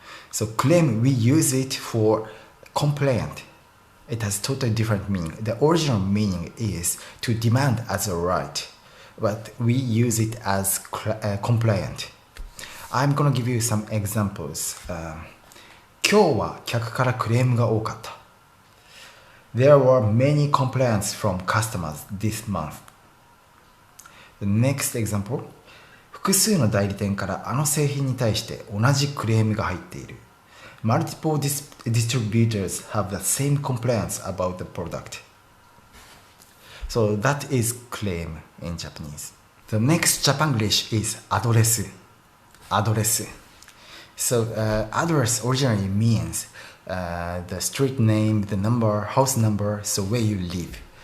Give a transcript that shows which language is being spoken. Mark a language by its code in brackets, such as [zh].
[en] So claim, we use it for complaint. It has totally different meaning. The original meaning is to demand as a right, but we use it as complaint. I'm gonna give you some examples. [ja] 今日は客からクレームが多かった。 [en] There were many complaints from customers this month. The next example. [ja] 複数の代理店からあの製品に対して同じクレームが入っている。 [en] Multiple distributors have the same complaints about the product. So that is claim in Japanese. The next Japanglish is アドレス。 [ja] アドレス。 [en] So address originally means the street name, the number, house number, so where you live.